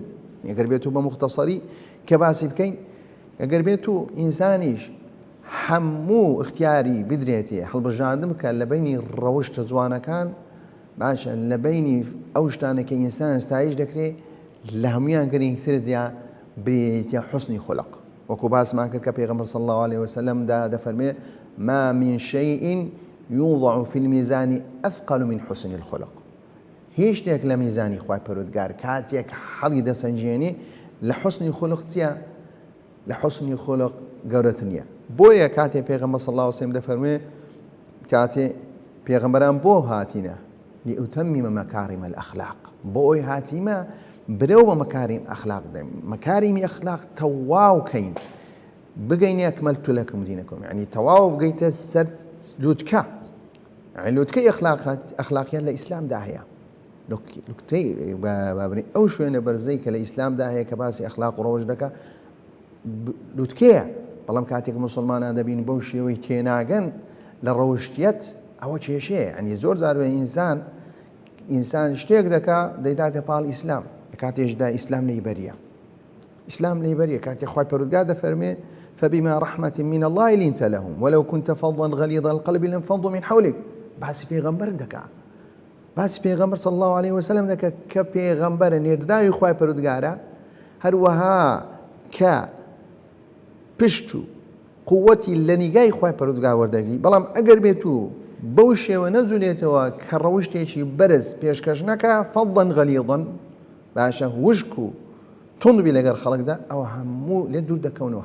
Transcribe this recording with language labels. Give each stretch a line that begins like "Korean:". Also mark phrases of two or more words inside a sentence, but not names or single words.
Central Kurdish: ئەگەر بێت و بە مختصری کە باسی بکەین، ئەگەر بێت و ئینسانیش هەموو اختیاری بدرێتێ هەڵبژاردن بکە لە بینی ڕەوشتە جوانەکان، باشە لە بینی ئەو شتانێکە ئینسان ستایش دەکرێت لە هەمویان گرنگتردا برێتە حوسنی خولق. وەکو باسمان کرد کە پێغەمبەر
Arabic: صلی الله عليه وسلم
Central Kurdish: دەفەرمێ
Arabic: ما من شيء يوضع في الميزان أثقل من حسن الخلق.
Central Kurdish: هیچ شتێک لە میزانی خوای پەروەردگار کاتێک هەڵی دەسەنجێنێ لە حوسنی خولق چییە؟ لە حوسنی خولق گەورەتر نییە. بۆیە کاتێک پێغەمبەر
Arabic: صلی الله عليه وسلم
Central Kurdish: دەفەرمێ کاتێ پێغەمبەران بۆ هاتینە
Arabic: لأتمم مكارم الأخلاق،
Central Kurdish: بۆی هاتیمە برەو بە مەکاریم ئەخلاق دەین. مەکاریمی ئەخلاق تەواو کەین بگەینێ
Arabic: ئەکمەلتو لەکم دینەکم،
Central Kurdish: یعنی تەواو بگەیتە سەر لوتکە. لوتکەی ئەخلاقیان لە ئیسلامدا هەیە. لوتکەی بابنی ئەو شوێنە بەرزەی کە لە ئیسلامدا هەیە کە باسی ئەخلاق و ڕەوش دەکە لوتکەیە. بەڵام کاتێک مسلمانان دەبین بەو شێوەی تێناگەن لە ڕەوشتیەت، ئەوە کێشەیە. ئەنی زۆر زارێ ئینسان شتێک دەکا دەیداتە پاڵ ئیسلام، کاتێشدا ئیسلام لێبەریە. ئیسلام لێبەریە. کاتێک خوای پەروەردگار دەفەرمێ
Arabic: فبما رحمة من الله لنت لهم ولو كنت فظا غليظ القلب لانفضوا من حولك.
Central Kurdish: باسی پێغەمبەر دەکا، باسی پێغەمبەر
Arabic: صلی الله عليه وسلم
Central Kurdish: دەکە کە پێغەمبەرە نێردراوی خوای پەروەردگارە، هەروەها کە پشت و قووەتی لە نیگای خوای پەروەردگار وەردەگری. بەڵام ئەگەر بێت و بەو شێوە نەجولێتەوە کە ڕەوشتێکی بەرز پێشکەش نەکە،
Arabic: فەضا غەلیظا،
Central Kurdish: باشە وشک و تونبی لەگەر خەڵکدا، ئەوە هەموو لێ دوور دەکەونەوە.